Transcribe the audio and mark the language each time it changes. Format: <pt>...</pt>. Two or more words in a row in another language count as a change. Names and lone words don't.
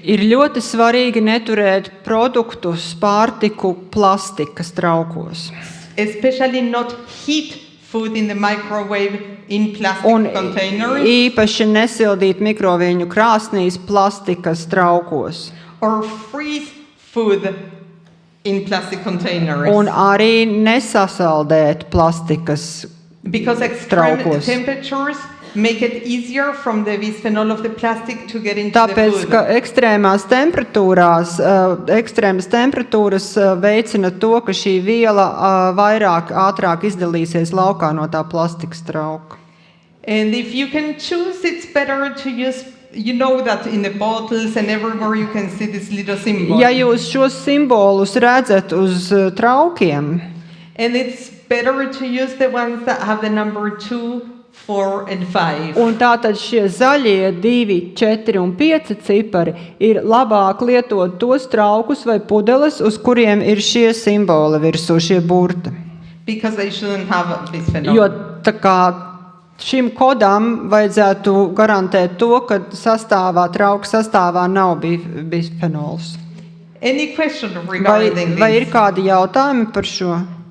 <lv>Ir ļoti svarīgi neturēt produktus, pārtiku plastikas traukos.</lv> <en>especially not heat food in the microwave in plastic</en> <lv>Un</lv> <en>containers</en> <lv>īpaši nesildīt mikroviļņu krāsnīs plastikas traukos.</lv> <en>or freeze food in plastic containers.</en> <lv>Un arī nesasaldēt plastikas.</lv> <en>Because extreme</en> <lv>traukos.</lv> <en>temperatures make it easier from the bisphenol of the plastic to get into</en> <lv>Tāpēc,</lv> <en>the food.</en> <lv>ka ekstrēmas temperatūras veicina to, ka šī viela ātrāk izdalīsies laukā no tā plastikas trauka.</lv> <en>And if you can choose, it's better to use, you know that in the bottles and everywhere you can see this little symbol.</en> <lv>Ja jūs šos simbolus redzat uz traukiem,</lv> <en>And it's better to use the ones that have the number 2, 4, and 5.</en> <lv>un tātad šie zaļie 2, 4 un 5 cipari ir labāk lietot tos traukus vai pudeles, uz kuriem ir šie simboli virsū, šie burti.</lv> <en>Because they shouldn't have bisphenol.</en> <lv>Jo tā kā šim kodam vajadzētu garantēt to, ka trauku sastāvā nav bisfenols.</lv> <en>Any question regarding</en> <lv>Vai ir</lv> <en>this?</en> <lv>kādi jautājumi par šo?</lv>